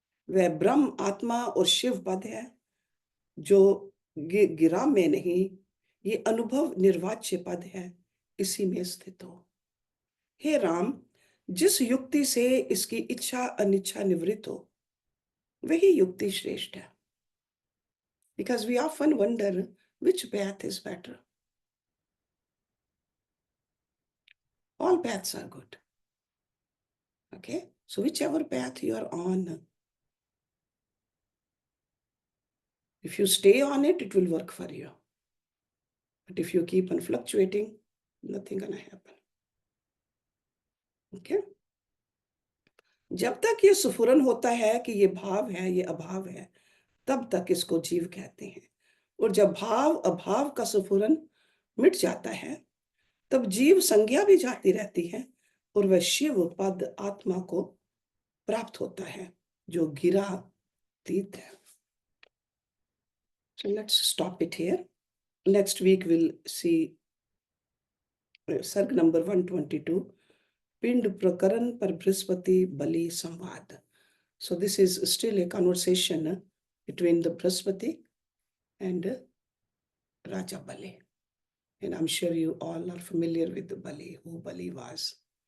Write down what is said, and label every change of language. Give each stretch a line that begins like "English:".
Hindi: वह ब्रह्म आत्मा और शिव पद है, जो गिरा में नहीं, ये अनुभव निर्वाच्य पद है, इसी में स्थित हो। हे राम, जिस युक्ति से इसकी इच्छा अनिच्छा निवृत्त हो, वही युक्ति श्रेष्ठ है।
English: Because we often wonder which path is better. All paths are good. Okay? So whichever path you are on, if you stay on it, it will work for you. But if you keep on fluctuating, nothing gonna happen. Okay?
Hindi: जब तक ये सुफुरन होता है कि ये भाव है, ये अभाव है, तब तक इसको जीव कहते हैं। और जब भाव अभाव का सुफुरन मिट जाता है, तब जीव संज्ञा भी जाती रहती है और वह शिव पद आत्मा को प्राप्त होता है, जो गिरा तीत है।
English: So let's stop it here. Next week we'll see sarga number 122, pind prakaran पर Brihaspati Bali samvad. So this is still a conversation between the Brihaspati and Raja Bali. And I'm sure you all are familiar with the Bali, who Bali was.